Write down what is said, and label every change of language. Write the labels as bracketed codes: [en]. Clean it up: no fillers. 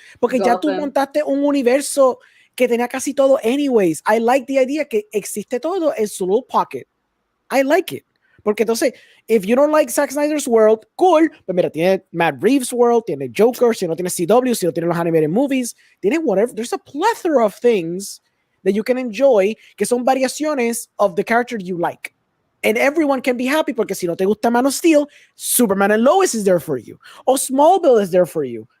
[es] Porque ya tú montaste un universo que tenía casi todo [en] anyways. I like the idea [es] que existe todo en su [en] little pocket. I like it. [es] Porque entonces, [en] if you don't like Zack Snyder's world, cool. [es] Pues mira, tiene [en] Matt Reeves' world, [es] tiene Joker, si no tiene CW, si no tiene los animated movies, tiene [en] whatever. There's a plethora of things that you can enjoy [es] que son variaciones [en] of the character you like. And everyone can be happy [es] porque si no te gusta [en] Man of Steel, Superman and Lois is there for you. [es] O [en] Smallville is there for you.